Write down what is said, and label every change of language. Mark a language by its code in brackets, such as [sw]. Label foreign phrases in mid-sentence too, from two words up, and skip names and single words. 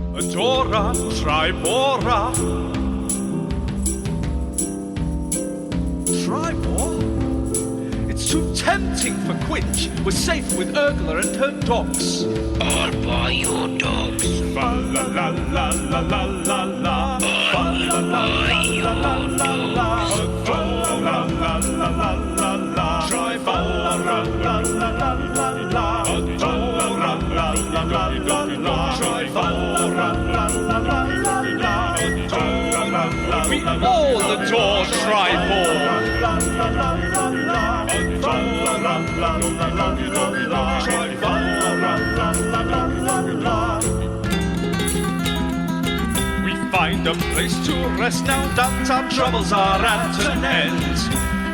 [en] Adora, Tribora. Tribor? It's too tempting for Quinch. We're safe with Urgler and her dogs. I'll buy your dogs. Fa la la la la la la la. I'll buy your dogs. Fa la la la la la la la. Tribora, la la la la la. Adora, la la la la la la. Tribora, la la la la la. Adora, la la. We all adore Tribor. We find a place to rest now that our troubles are at an end.